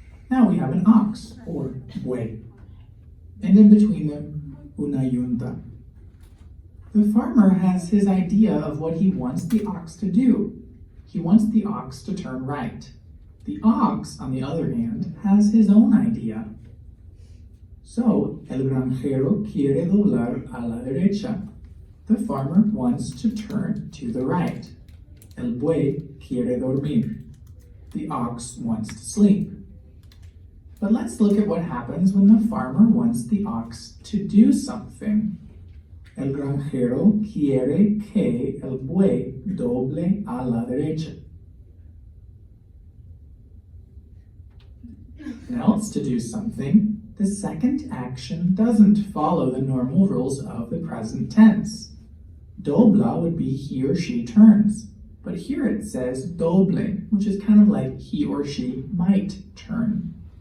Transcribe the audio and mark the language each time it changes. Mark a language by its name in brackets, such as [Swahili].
[English] Now we have an ox, or buey, and in between them, una yunta. The farmer has his idea of what he wants the ox to do. He wants the ox to turn right. The ox, on the other hand, has his own idea. [Spanish] So, el granjero quiere doblar a la derecha. [English] The farmer wants to turn to the right. [Spanish] El buey quiere dormir. [English] The ox wants to sleep. But let's look at what happens when the farmer wants the ox to do something. [Spanish] El granjero quiere que el buey doble a la derecha. [English] Else to do something, the second action doesn't follow the normal rules of the present tense. Dobla would be he or she turns, but here it says doble, which is kind of like he or she might turn.